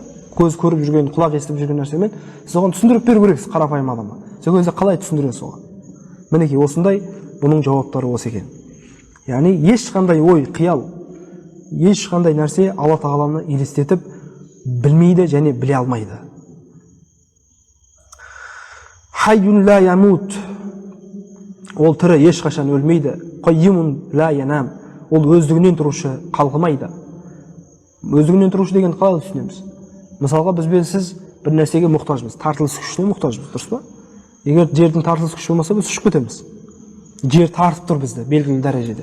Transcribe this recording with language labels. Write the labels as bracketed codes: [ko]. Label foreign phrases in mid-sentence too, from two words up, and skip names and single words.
[kk] Көз көріп жүрген, құлақ естіп жүрген нәрсемен сіз оған түсіндіріп беру керексіз қарапайым адамға. Сол кезде қалай түсіндіресіз оған? Мінекей осындай бұның жауаптары осы екен. Яғни ешқандай ой, қиял, ешқандай нәрсе Алла тағаланы елестетіп білмейді және біле алмайды. [ar] حي لا يموت [kk] ол тірі ешқашан өлмейді. [ar] قيوم لا ينام. [kk] Ол өздігінен тұрушы, қалғымайды. Өздігінен тұрушы деген қалай түсінеміз? Мысалға біз бен сіз бір нәрсеге мұқтажбыз, тартылыс күшіне мұқтажбыз, дұрыс па? Егер жердің тартылыс күші болмаса, біз ұшып кетеміз. Жер тартып тұр бізді белгілі дәрежеде.